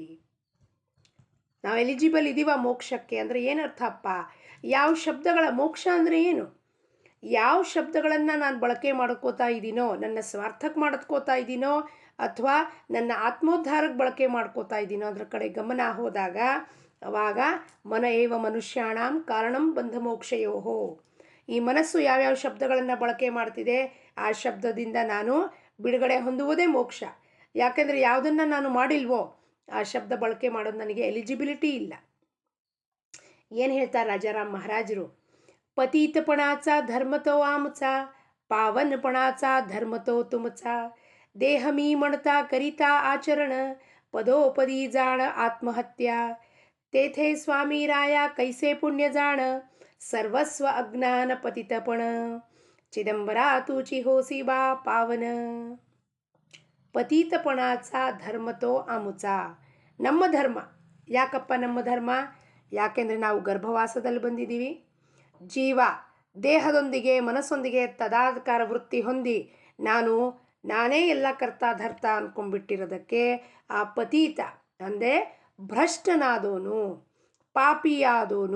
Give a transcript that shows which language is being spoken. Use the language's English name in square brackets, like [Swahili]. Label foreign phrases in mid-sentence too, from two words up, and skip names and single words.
[Kannada] ನಾವು ಎಲಿಜಿಬಲ್ ಇದ್ದೀವ ಮೋಕ್ಷಕ್ಕೆ ಅಂದರೆ ಏನರ್ಥಪ್ಪ? ಯಾವ ಶಬ್ದಗಳ ಮೋಕ್ಷ ಅಂದರೆ ಏನು? ಯಾವ ಶಬ್ದಗಳನ್ನು ನಾನು ಬಳಕೆ ಮಾಡ್ಕೋತಾ ಇದ್ದೀನೋ, ನನ್ನ ಸ್ವಾರ್ಥಕ್ಕೆ ಮಾಡ್ಕೋತಾ ಇದ್ದೀನೋ ಅಥವಾ ನನ್ನ ಆತ್ಮೋದ್ಧಾರಕ್ಕೆ ಬಳಕೆ ಮಾಡ್ಕೋತಾ ಇದ್ದೀನೋ ಅದ್ರ ಕಡೆ ಗಮನ ಹೋದಾಗ ಅವಾಗ [Sanskrit] ಮನ ಏವ ಮನುಷ್ಯಾಣಂ ಕಾರಣಂ ಬಂಧ ಮೋಕ್ಷಯೋಹೋ. [Kannada] ಈ ಮನಸ್ಸು ಯಾವ್ಯಾವ ಶಬ್ದಗಳನ್ನು ಬಳಕೆ ಮಾಡ್ತಿದೆ ಆ ಶಬ್ದದಿಂದ ನಾನು ಬಿಡುಗಡೆ ಹೊಂದುವುದೇ ಮೋಕ್ಷ. ಯಾಕೆಂದರೆ ಯಾವುದನ್ನು ನಾನು ಮಾಡಿಲ್ವೋ ಆ ಶಬ್ದ ಬಳಕೆ ಮಾಡೋದು ನನಗೆ ಎಲಿಜಿಬಿಲಿಟಿ ಇಲ್ಲ. ಏನು ಹೇಳ್ತಾರೆ ರಾಜಾರಾಮ್ ಮಹಾರಾಜರು? [Marathi] पतितपणाचा धर्म तो आमचा, पावनपणाचा धर्म तो तुमचा. देह मी म्हणता करिता आचरण, पदोपदी जाण आत्महत्या. तेथे स्वामी राया कैसे पुण्य जाण, सर्वस्व अज्ञान पतितपण. चिदंबरा तुची होसी बा पावन. पतितपणाचा धर्म तो आमचा. [Kannada] ನಮ್ಮ ಧರ್ಮ. ಯಾಕಪ್ಪ ನಮ್ಮ ಧರ್ಮ? ಯಾಕೆಂದರೆ ನಾವು ಗರ್ಭವಾಸದಲ್ಲಿ ಬಂದಿದ್ದೀವಿ. ಜೀವ ದೇಹದೊಂದಿಗೆ ಮನಸ್ಸೊಂದಿಗೆ ತದಾಕಾರ ವೃತ್ತಿ ಹೊಂದಿ ನಾನೇ ಎಲ್ಲ ಕರ್ತ ಧರ್ತ ಅಂದ್ಕೊಂಡ್ಬಿಟ್ಟಿರೋದಕ್ಕೆ ಆ ಪತೀತ ಅಂದರೆ ಭ್ರಷ್ಟನಾದೋನು, ಪಾಪಿಯಾದೋನು.